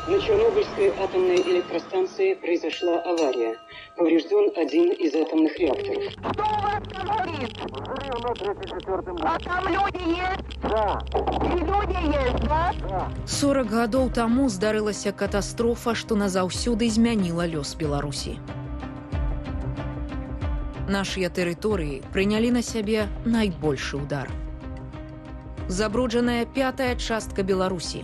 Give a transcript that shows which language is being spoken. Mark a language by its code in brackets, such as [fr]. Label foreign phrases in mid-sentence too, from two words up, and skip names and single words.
[ru] Чернобыльской атомной электростанции произошла авария. Поврежден один из атомных реакторов. Кто у вас говорит? А там люди есть? Да. И люди есть, да? Да. [be] 40 гадоў таму здарылася катастрофа, што назаўсёды змяніла лёс Беларусі. Нашыя тэрыторыі прынялі на сябе найбольшы удар. Забруджаная 5-я частка Беларусі.